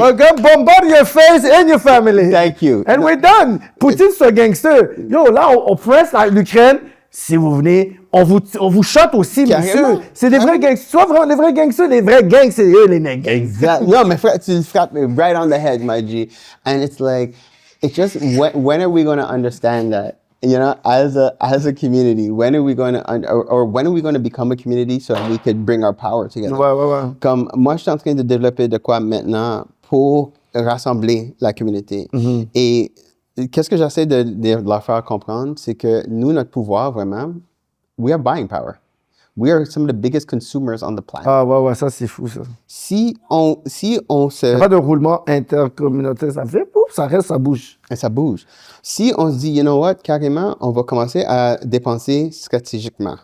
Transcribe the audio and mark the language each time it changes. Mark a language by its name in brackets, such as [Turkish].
[English] Okay, bombard your face and your family. Thank you. And we're done. [French] Poutine, c'est un gangster. Yo, là, on presse l'Ukraine. Si vous venez, on vous shot aussi, monsieur. C'est des vrais gangsters. Soit vraiment les vrais gangsters, les vrais gangs, c'est eux, les nègres. [English] Exactly. No, [French] mais frère, tu frappes [English] me right on the head, my G. And it's like, it's just, when are we going to understand that? You know, as a community, when are we going to, or when are we going to become a community so we could bring our power together? [French] Ouais. Comme, moi, je suis en train de développer de quoi maintenant pour rassembler la communauté. Et qu'est-ce que j'essaie de leur faire comprendre, c'est que nous, notre pouvoir, vraiment, [English] we are buying power. We are some of the biggest consumers on the planet. [French] Ah, ouais, ça, c'est fou, ça. Si on se... Il n'y a pas de roulement intercommunautaire, ça fait, pouf, ça reste, ça bouge. Et ça bouge. Si on se dit, [English] you know what, [French] carrément, on va commencer à dépenser stratégiquement.